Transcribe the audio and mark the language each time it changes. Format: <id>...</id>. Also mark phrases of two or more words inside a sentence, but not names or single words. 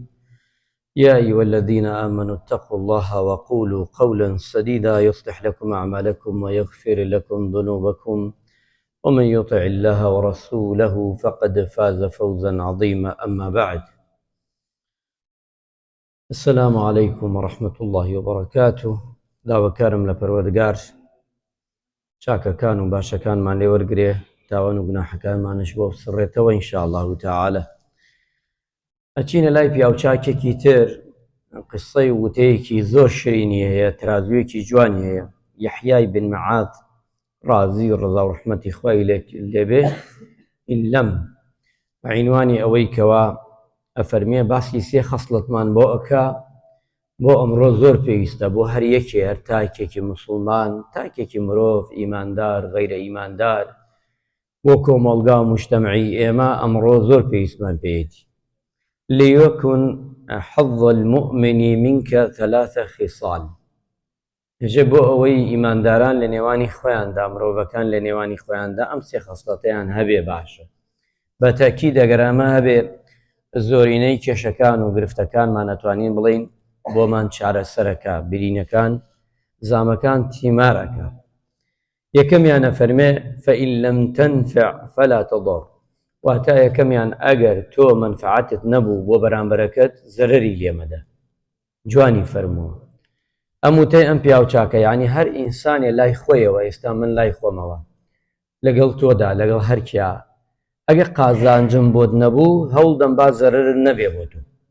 <ar>يا أيها الذين آمنوا اتقوا الله وقولوا قولا سديدا يصلح لكم أعمالكم ويغفر لكم ذنوبكم، ومن يطع الله ورسوله فقد فاز فوزا عظيما. أما بعد، السلام عليكم ورحمة الله وبركاته.</ar> <ckb>داواکارم لە پەروەردگار چاکەکان و باشەکانمان لێ وەرگرێ، تاوان و گوناحەکانمانش بۆ بسڕێتەوە</ckb> <ar>ئینشاءالله تعالە.</ar> <ckb>ئەچینە لای پیاوچاکێکی تر، قسەی وتەیەکی زۆر شیرینی هەیە، ترازوویەکی جوانی هەیە. یەحیای بن معاذ ڕازی ڕەزا و ڕەحمەتی خوای لێبێ ئینلەم بەعینوانی ئەوەی کەوا ئەفەرمێ باسی سێ خەسڵەتمان بۆ ئەکا بۆ ئەمڕۆ زۆر پێویستە بۆ هەر یەکێ، هەر تاکێکی مسڵمان، تاکێکی مرۆڤ ئیماندار غەیرە ئیماندار، بۆ کۆمەڵگا و موجتەمەعی ئێمە ئەمڕۆ زۆر پێویستمان پێیەتی.</ckb> <ar>ليكن حظ المؤمن منك ثلاث خصال.</ar> <ckb>هەژێ بۆ ئەوەی ئیمانداران لە نێوانی خۆیاندا، مرۆڤەکان لە نێوانی خۆیاندا ئەم سێ خەسڵەتەیان هەبێ باشە. بە تاکید ئەگەر ئەمە هەبێ، زۆرینەی کێشەکان و گرفتەکانمان ئەتوانین بڵین بۆمان چارەسەرەکە، برینەکان زامەکان تیمارەکە. یەکەمیان ئەفەرمێ</ckb> <ar>فإن لم تنفع فلا تضر،</ar> <ckb>واتە یەکەمیان ئەگەر تۆ منفعەتت نەبوو بۆ بەرامبەرەکەت، زەرەری لێمەدە. جوانی فەرمووە ئەم وتەی ئەم پیاوچاکە، یعنی هەر ئینسانێ لای خۆیەوە، ئێستا من لای خۆمەوە لەگەڵ تۆدا، لەگەڵ هەرکیا، ئەگەر قازانجم بۆت نەبوو هەوڵدەم با زەرەرت نەبێ بۆ تۆ.</ckb>